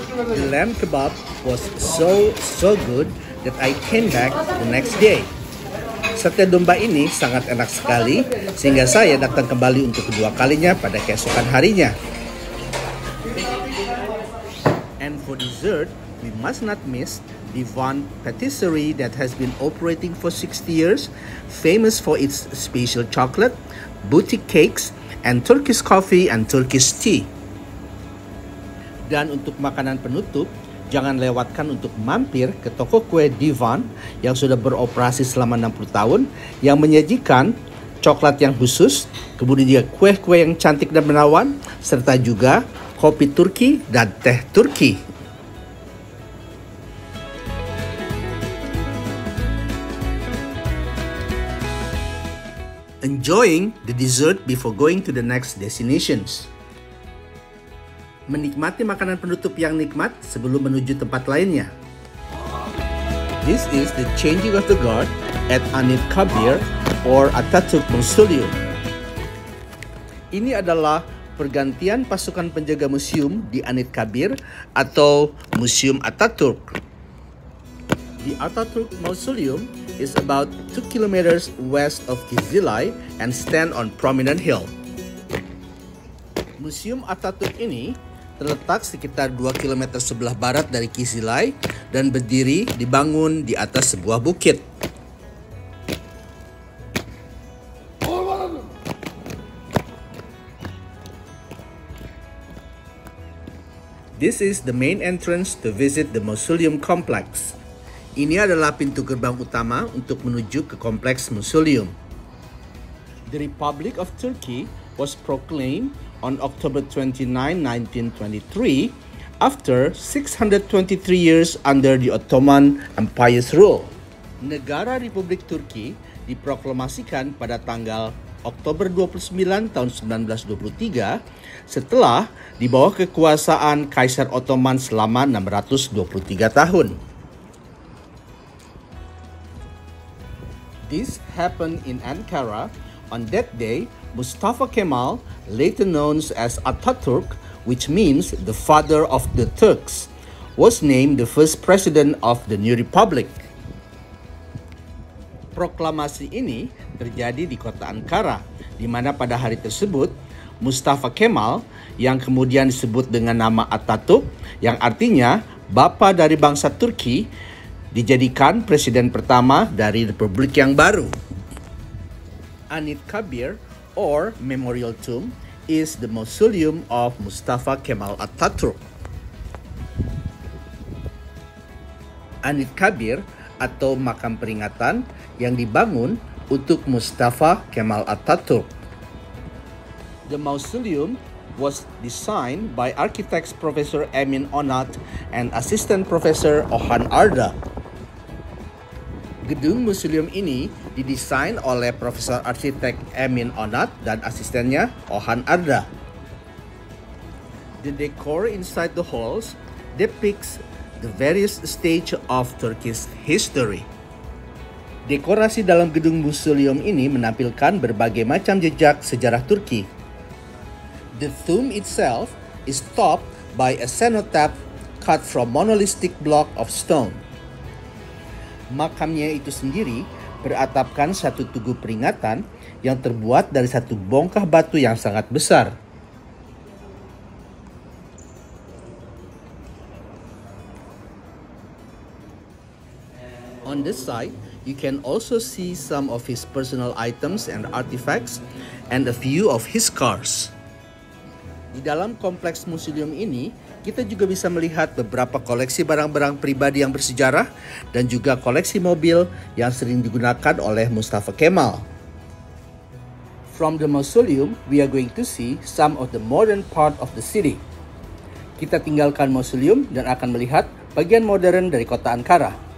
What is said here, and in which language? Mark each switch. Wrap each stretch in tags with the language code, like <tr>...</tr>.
<en>The lamb kebab was so good that I came back the next day.</en> <id>Sate domba ini sangat enak sekali sehingga saya datang kembali untuk kedua kalinya pada keesokan harinya.</id> <en>And for dessert, we must not miss Divan Patisserie that has been operating for 60 years, famous for its special chocolate, boutique cakes, and Turkish coffee and Turkish tea.</en> <id>Dan untuk makanan penutup, jangan lewatkan untuk mampir ke toko kue Divan yang sudah beroperasi selama 60 tahun, yang menyajikan coklat yang khusus, kemudian juga kue-kue yang cantik dan menawan, serta juga kopi Turki dan teh Turki.</id> <en>Enjoying the dessert before going to the next destinations.</en> <id>Menikmati makanan penutup yang nikmat sebelum menuju tempat lainnya.</id> <en>This is the changing of the guard at Anıt Kabir or Atatürk Mausoleum.</en> <id>Ini adalah pergantian pasukan penjaga museum di Anıt Kabir atau Museum Atatürk.</id> <en>The Atatürk Mausoleum is about 2 kilometers west of Kizilay and stand on prominent hill.</en> <id>Museum Atatürk ini terletak sekitar 2 km sebelah barat dari Kizilay dan berdiri dibangun di atas sebuah bukit.</id> <en>This is the main entrance to visit the Mausoleum Complex.</en> <id>Ini adalah pintu gerbang utama untuk menuju ke kompleks museum.</id> <en>The Republic of Turkey was proclaimed on October 29, 1923 after 623 years under the Ottoman Empire's rule.</en> <id>Negara Republik Turki diproklamasikan pada tanggal Oktober 29 tahun 1923 setelah di bawah kekuasaan Kaisar Ottoman selama 623 tahun.</id> <en>This happened in Ankara. On that day, Mustafa Kemal, later known as Atatürk, which means the father of the Turks, was named the first president of the new republic.</en> <id>Proklamasi ini terjadi di kota Ankara, di mana pada hari tersebut Mustafa Kemal, yang kemudian disebut dengan nama Atatürk, yang artinya bapa dari bangsa Turki, dijadikan presiden pertama dari republik yang baru.</id> <en>Anıt Kabir or Memorial Tomb is the mausoleum of Mustafa Kemal Atatürk.</en> <id>Anıt Kabir atau makam peringatan yang dibangun untuk Mustafa Kemal Atatürk.</id> <en>The mausoleum was designed by architects Professor Emin Onat and Assistant Professor Orhan Arda.</en> <id>Gedung museum ini didesain oleh Profesor Arsitek Emin Onat dan asistennya Orhan Arda.</id> <en>The decor inside the halls depicts the various stages of Turkish history.</en> <id>Dekorasi dalam gedung museum ini menampilkan berbagai macam jejak sejarah Turki.</id> <en>The tomb itself is topped by a cenotaph cut from monolithic block of stone.</en> <id>Makamnya itu sendiri beratapkan satu tugu peringatan yang terbuat dari satu bongkah batu yang sangat besar.</id> <en>On this side, you can also see some of his personal items and artifacts and a few of his cars.</en> <id>Di dalam kompleks museum ini, kita juga bisa melihat beberapa koleksi barang-barang pribadi yang bersejarah dan juga koleksi mobil yang sering digunakan oleh Mustafa Kemal.</id> <en>From the mausoleum, we are going to see some of the modern part of the city.</en> <id>Kita tinggalkan mausoleum dan akan melihat bagian modern dari kota Ankara.</id>